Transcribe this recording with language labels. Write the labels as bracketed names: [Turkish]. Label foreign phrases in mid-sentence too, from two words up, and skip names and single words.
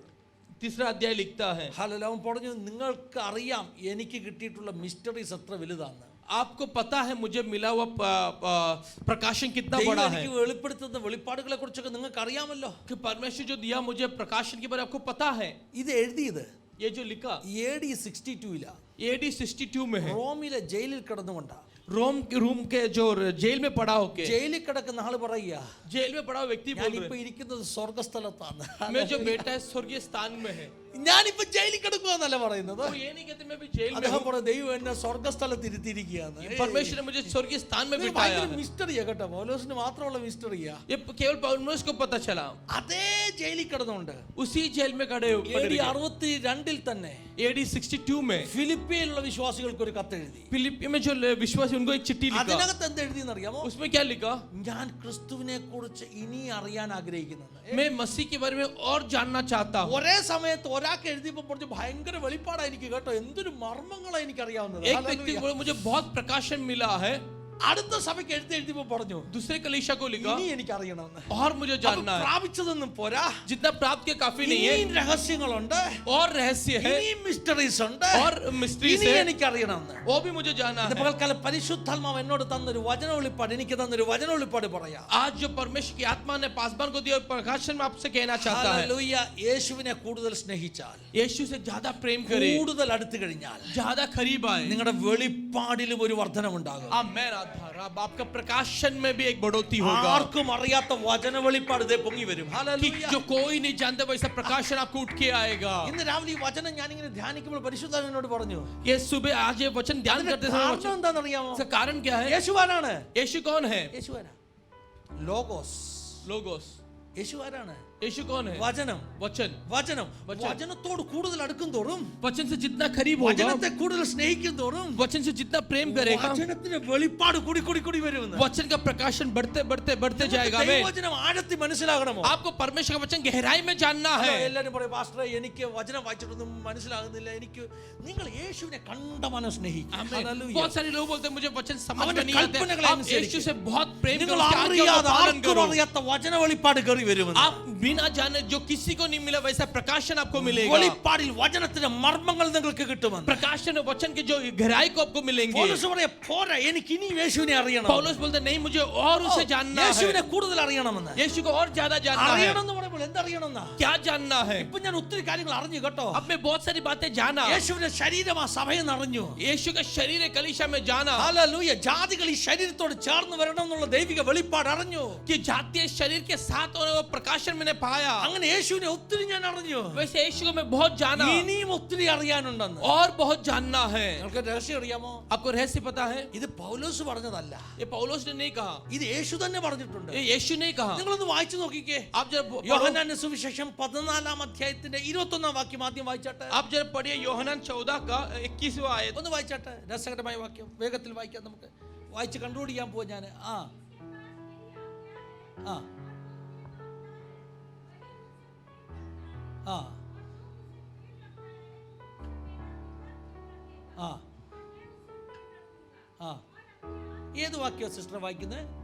[Hindi] 3रा अध्याय लिखता है, [Malayalam] ഹല്ലേലൂയ, അവൻ പറഞ്ഞു, നിങ്ങൾക്ക് അറിയാം എനിക്ക് കിട്ടിയിട്ടുള്ള മിസ്റ്ററീസ് എത്ര വലുതാണ്. [Hindi] आपको पता है मुझे मिला हुआ प्रकाशन कितना [Malayalam] ദൈവം [Hindi] बड़ा है. [Malayalam] എനിക്ക് വെളിപ്പെടുത്തുന്ന വെളിപ്പാടുകളെ കുറിച്ചൊക്കെ നിങ്ങൾക്ക് അറിയാമല്ലോ. [Hindi] कि परमेश्वर जो दिया मुझे प्रकाशन के बारे में आपको पता है. [Malayalam] ഇത് എഴുതിയത് [Hindi] ये जो लिखा AD 62 AD 62 में है. [Malayalam] റോമിലെ ജയിലിൽ കിടന്നുകൊണ്ടാ. [Hindi] रूम के जो जेल में पड़ा होके, [Malayalam] ജയിലിൽ കിടക്കുന്ന ആള് പറയുക, [Hindi] जेल में पड़ा हुआ व्यक्ति बोल [Malayalam] ഞാനിപ്പോ [Hindi] रहे [Malayalam] ഇരിക്കുന്നത് സ്വർഗസ്ഥലത്താണ്. [Hindi] हैं, मैं जो बेटा है स्वर्गीय स्थान में है. [Malayalam] ഞാനിപ്പോ ജയിലിൽ കിടക്കുകയെന്നല്ല പറയുന്നത്. [Hindi] वो ये नहीं कहते मैं भी जेल में [Malayalam] അദ്ദേഹം [Hindi] हूँ. [Malayalam] പറഞ്ഞു, ദൈവം എന്നെ സ്വർഗസ്ഥലത്ത് ഇരുത്തിയിരിക്കുകയാണ്. [Hindi] परमेश्वर ने मुझे स्वर्गीय स्थान में [Malayalam] ഇത് [Hindi] बिठाया [Malayalam] ഭയങ്കര [Hindi] है. [Malayalam] മിസ്റ്ററിയാ കേട്ടോ. പൗലോസിന് മാത്രമുള്ള മിസ്റ്ററിയാ. [Hindi] ये केवल पौलुस को पता चला. [Malayalam] അതേ ജയിലിൽ കിടന്നുകൊണ്ട് [Hindi] उसी जेल में खड़े हो [Malayalam] AD 62 തന്നെ [Hindi] AD 62 में [Malayalam] ഫിലിപ്പിയിലുള്ള വിശ്വാസികൾക്ക് ഒരു കത്തെഴുതി. [Hindi] फिलिप्पी में जो विश्वासी उनको एक चिट्ठी लिखा. [Malayalam] അതിനകത്ത് എന്ത് എഴുതിയെന്ന് അറിയാമോ? [Hindi] उसमें क्या लिखा? [Malayalam] ഞാൻ ക്രിസ്തുവിനെ കുറിച്ച് ഇനി അറിയാൻ ആഗ്രഹിക്കുന്നത്. [Hindi] मैं मसीह के बारे में और जानना चाहता हूँ. [Malayalam] ഒരേ സമയത്ത് ഒരാൾക്ക് എഴുതിയപ്പോൾ പറഞ്ഞു, ഭയങ്കര വെളിപ്പാടാ എനിക്ക് കേട്ടോ, എന്തൊരു മർമ്മങ്ങളാ എനിക്ക് അറിയാവുന്നത്. [Hindi] एक व्यक्ति को बोला, मुझे बहुत प्रकाशन मिला है. [Malayalam] അടുത്ത സഭയ്ക്ക് എഴുതിയപ്പോൾ പറഞ്ഞു, [Hindi] दूसरे कलीसिया को लिखा, [Malayalam] ഇനി എനിക്ക് അറിയണമെന്ന്. [Hindi] और मुझे जानना है. [Malayalam] പ്രാപിച്ചതൊന്നും പോരാ, [Hindi] जितना प्राप्त किया काफी नहीं है, [Malayalam] ഇനിയും രഹസ്യങ്ങളുണ്ട്, [Hindi] और रहस्य है, [Malayalam] ഇനിയും മിസ്റ്ററീസ് ഉണ്ട്, [Hindi] और मिस्ट्रीज [Malayalam] ഇനി [Hindi] है, [Malayalam] എനിക്ക് അറിയണമെന്ന്. [Hindi] वो भी मुझे जानना [Malayalam] ഇത് [Hindi] है. [Malayalam] പകൽക്കാലം പരിശുദ്ധാത്മാവ് എന്നോട് തന്നൊരു വചന വെളിപ്പാട്, എനിക്ക് തന്നൊരു വചന വെളിപ്പാട് പറയാം. [Hindi] आज जो परमेश्वर की आत्मा ने पासवान को दिया प्रकाशन में आपसे कहना चाहता है. [Malayalam] ഹല്ലേലൂയ. യേശുവിനെ കൂടുതൽ സ്നേഹിച്ചാൽ, [Hindi] यीशु से ज्यादा प्रेम करे, [Malayalam] കൂടുതൽ അടുത്ത് കഴിഞ്ഞാൽ, [Hindi] ज्यादा करीब आए, [Malayalam] നിങ്ങളുടെ വെളിപ്പാടിലും ഒരു വർധനമുണ്ടാകും. [Hindi] आमेन. अब आपका प्रकाशन में भी एक बढ़ोतरी होगा. [Malayalam] ആർക്കും അറിയാത്ത വചന വെളിപ്പാട് ഇതേ പൊങ്ങി വരും. [Hindi] कि [Malayalam] ഹല്ലേലൂയ. [Hindi] जो कोई नहीं जानता वैसा प्रकाशन आपको उठ के आएगा. [Malayalam] ഇന്ന് രാവിലെ ഈ വചനം ഞാനിങ്ങനെ ധ്യാനിക്കുമ്പോൾ പരിശുദ്ധാത്മാവ് എന്നോട് പറഞ്ഞു, [Hindi] ये सुबह आज ये वचन ध्यान [Malayalam] അതിന്റെ [Hindi] करते समय [Malayalam] കാരണം എന്താണെന്നറിയാമോ? [Hindi] इसका कारण क्या है? [Malayalam] യേശുവാനാണ്. [Hindi] यीशु कौन है? [Malayalam] യേശുവാനാ. ലോഗോസ്. [Hindi] लोगोस. [Malayalam] യേശുവാനാണ്. [Hindi] यीशु कौन है? [Malayalam] വചനം [Hindi] वचन। [Malayalam] വചനം വചനത്തോട് കൂടുതൽ അടുക്കും തോറും, [Hindi] वचन से जितना करीब होगा, [Malayalam] വചനത്തെ കൂടുതൽ സ്നേഹിക്കും തോറും [Hindi] वचन से जितना प्रेम करेगा, [Malayalam] വചനത്തിന്റെ വെളിപ്പാട് കൂടി കൂടി കൂടി വരുമെന്ന്. [Hindi] वचन का प्रकाशन बढ़ते बढ़ते बढ़ते जाएगा। [Malayalam] ദൈവവചനം ആഴത്തിൽ മനസ്സിലാകണമോ? [Hindi] आपको परमेश्वर का वचन गहराई में जानना है। [Malayalam] എല്ലാവരും പറയും, പാസ്റ്ററെ എനിക്ക് വചനം വായിച്ചിട്ടൊന്നും മനസ്സിലാകുന്നില്ല, എനിക്ക്. നിങ്ങൾ യേശുവിനെ കണ്ടമാനം സ്നേഹിക്കും. [Hindi] बहुत सारे लोग बोलते हैं मुझे वचन समझ में नहीं आता। [Malayalam] कल्पनाകളെ [Hindi] आप [Malayalam] അനുസരിച്ച് [Hindi] यीशु से बहुत प्रेम करो, [Malayalam] നിങ്ങൾ [Hindi] उसके आज्ञा का [Malayalam] അറിയാതെ [Hindi] पालन [Malayalam] ആർക്കും [Hindi] करो। [Malayalam] അറിയാത്ത വചന വെളിപ്പാട് കയറി വരുമെന്ന്. [Hindi] आप बिना जाने जो किसी को नहीं मिला वैसा प्रकाशन आपको मिलेगा। [Malayalam] വെളിപ്പാടിൽ വചനത്തിന്റെ മർമ്മങ്ങൾ നിങ്ങൾക്ക് കിട്ടുമെന്ന്. [Hindi] प्रकाशन और वचन के जो गहराई को आपको मिलेंगे। [Malayalam] പൗലോസ് പറയാ, പോരാ, എനിക്ക് ഇനി യേശുവിനെ അറിയണം. [Hindi] पौलुस बोलते नहीं, मुझे और उसे जानना है। [Malayalam] യേശുവിനെ കൂടുതൽ അറിയണമെന്ന്. [Hindi] यीशु को और ज्यादा जानना है। [Malayalam] അറിയണമെന്ന് പറയുമ്പോൾ എന്തറിയണമെന്നാ? [Hindi] क्या जानना है? [Malayalam] ഇപ്പൊ ഞാൻ ഒത്തിരി കാര്യങ്ങൾ അറിഞ്ഞു കേട്ടോ. [Hindi] अब मैं बहुत सारी बातें जाना। [Malayalam] യേശുവിന്റെ ശരീരമാ സഭയെന്ന് അറിഞ്ഞു. [Hindi] यीशु का शरीर है कलीसिया में जाना। [Malayalam] ഹല്ലേലൂയ. ജാതികൾ ഈ ശരീരത്തോട് ചേർന്ന് വരണം എന്നുള്ള ദൈവിക വെളിപ്പാട് അറിഞ്ഞു. [Hindi] कि जातीय शरीर के साथ और वो प्रकाशन मैंने पाया। [Malayalam] അങ്ങനെ യേശുവിനെ ഒത്തിരി ഞാൻ അറിഞ്ഞു. [Hindi] वैसे यीशु को मैं बहुत जाना, [Malayalam] ഇനിയും ഒത്തിരി അറിയാനുണ്ടെന്ന്. [Hindi] और बहुत जानना है। [Malayalam] നിങ്ങൾക്ക് രഹസ്യം അറിയാമോ? [Hindi] आपको रहस्य पता है? [Malayalam] ഇത് പൗലോസ് പറഞ്ഞതല്ല, [Hindi] ये पौलुस ने नहीं कहा, [Malayalam] ഇത് യേശു തന്നെ പറഞ്ഞിട്ടുണ്ട്. [Hindi] ये यीशु ने कहा। [Malayalam] നിങ്ങളൊന്ന് വായിച്ചു നോക്കിക്കേ. [Hindi] आप जब [Malayalam] യോഹന്നാന്റെ സുവിശേഷം 14 അധ്യായത്തിന്റെ 21 വാക്യം ആദ്യം വായിച്ചാട്ടെ. [Hindi] आप जब पढ़िए യോഹന്നാൻ 14 का 21वां आयत। [Malayalam] ഒന്ന് വായിച്ചാട്ടെ. രസകരമായ വാക്യം, വേഗത്തിൽ വായിക്കാം. നമുക്ക് വായിച്ച് കൺക്ലൂഡ് ചെയ്യാൻ പോവാ ഞാൻ. ആ ആ ആ ആ ആ ഏത് വാക്യം സിസ്റ്റർ വായിക്കുന്നത്?